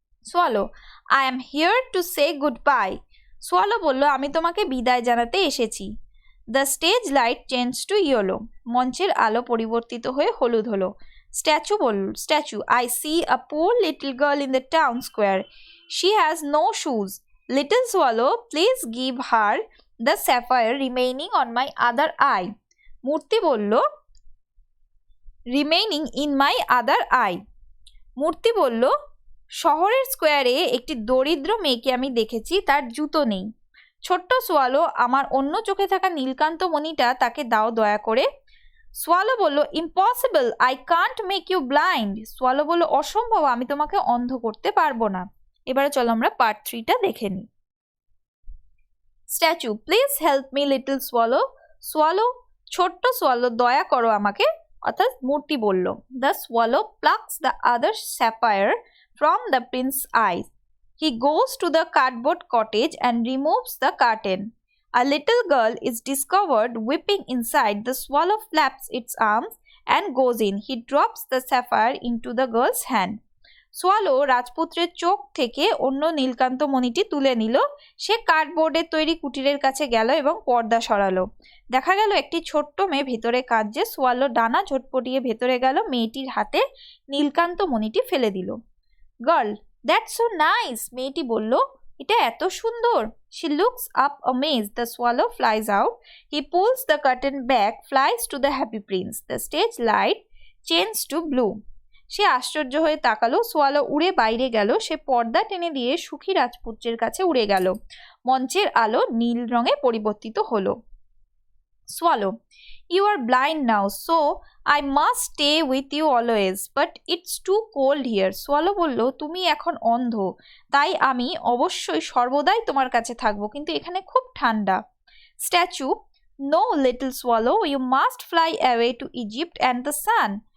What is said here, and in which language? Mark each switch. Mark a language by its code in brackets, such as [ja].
[en] Swallow, I am here to say goodbye. [bn] Swallow বলল, আমি তোমাকে বিদায় জানাতে এসেছি। [en] The stage light change to yellow. [bn] মঞ্চের আলো পরিবর্তিত হয়ে হলুদ হলো। [en] Statue, I see a poor little girl in the town square, she has no shoes. Little swallow, please give her the sapphire remaining on my other eye. [bn] মূর্তি বলল [en] Remaining in my other eye. [bn] মূর্তি বলল শহরের স্কোয়ারে একটি দরিদ্র মেয়েকে আমি দেখেছি, তার জুতো নেই। ছোট্ট সোয়ালো, আমার অন্য চোখে থাকা নীলকান্ত মণিটা তাকে দাও দয়া করে। [en] Swallow বলল impossible, I can't make you blind. [bn] Swallow বলল অসম্ভব, আমি তোমাকে অন্ধ করতে পারবো না। এবারে চলো আমরা পার্ট 3টা দেখে নিই। [en] Statue, please help me little swallow. [bn] Swallow, ছোট্ট সোয়ালো দয়া করো আমাকে। অর্থাৎ মূর্তি বলল [en] The swallow plucks the other sapphire from the prince's eyes. He goes to the cardboard cottage and removes the curtain. A little girl is discovered weeping inside. The swallow flaps its arms and goes in. He drops the sapphire into the girl's hand. [bn] Swallow রাজপুত্রের চোখ থেকে অন্য নীলকান্ত মণিটি তুলে নিল। সে কার্ডবোর্ডের তৈরি কুটিরের কাছে গেল এবং পর্দা সরালো। দেখা গেল একটি ছোট্ট মেয়ে ভেতরে কাঁদছে। সোয়ালো ডানা ঝটপটিয়ে ভেতরে গেল, মেয়েটির হাতে নীলকান্ত মণিটি ফেলে দিল। [en] Girl, that's so nice. [bn] মেয়েটি বলল এটা এত সুন্দর। [en] She looks up amazed. The swallow flies out. He pulls the curtain back, flies to the happy prince. The stage light change to blue. [bn] সে আশ্চর্য হয়ে তাকালো। সোয়ালো উড়ে বাইরে গেল। সে পর্দা টেনে দিয়ে সুখী রাজপুত্রের কাছে উড়ে গেল। মঞ্চের আলো নীল রঙে পরিবর্তিত হলো। [en] Swallow, you are blind now, so I must stay with you always, but it's too cold here. [bn] Swallow বলল তুমি এখন অন্ধ, তাই আমি অবশ্যই সর্বদাই তোমার কাছে থাকবো, কিন্তু এখানে খুব ঠান্ডা। [en] Statue, no little swallow, you must fly away to Egypt and the sun.